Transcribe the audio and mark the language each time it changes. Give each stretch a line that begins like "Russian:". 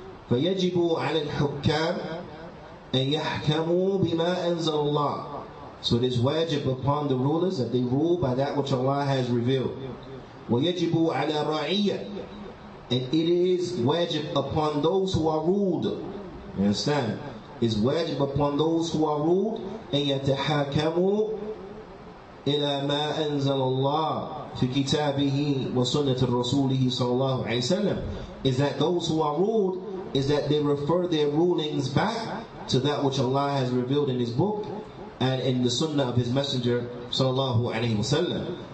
Arabic: فَيَجِبُ عَلَى الْحُكَّامِ أَن يَحْكَمُوا بِمَا أَنزَلَ اللَّهُ.
English: So it is wajib upon the rulers that they rule by that which Allah has revealed.
Arabic: وَيَجِبُ عَلَى رَعِيَّةٍ,
English: and it is wajib upon those who are ruled. You understand? It's wajib upon those who are ruled
Arabic: أن يتحاكموا إلى ما أنزل الله في كتابه وسنة رسوله صلى الله عليه وسلم.
English: Is that those who are ruled, is that they refer their rulings back to that which Allah has revealed in His book and in the sunnah of His messenger sallallahu alaihi wasallam.